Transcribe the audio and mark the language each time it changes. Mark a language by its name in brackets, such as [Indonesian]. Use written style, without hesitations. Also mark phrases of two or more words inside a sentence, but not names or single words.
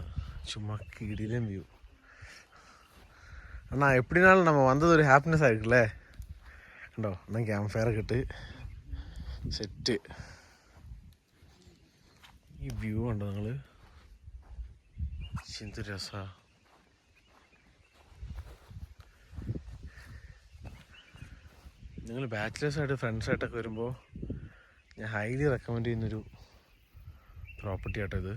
[Malayalam] ചുമ്മാ കിടിലൻ വ്യൂ. [Tamil] அண்ணா எப்படினாலும் நம்ம வந்தது ஒரு ஹாப்பினஸ் ஆகிருக்குல்ல. கண்டோ அண்ணா கேம்ப் ஃபயரை கட்டு செட்டு [Malayalam] ഈ വ്യൂ കണ്ടോ നിങ്ങൾ? എന്ത് രസാ. നിങ്ങൾ ബാച്ചിലേഴ്സായിട്ട് ഫ്രണ്ട്സായിട്ടൊക്കെ വരുമ്പോൾ ഞാൻ [English] highly recommend [Malayalam] ചെയ്യുന്നൊരു പ്രോപ്പർട്ടി ആട്ടോ ഇത്.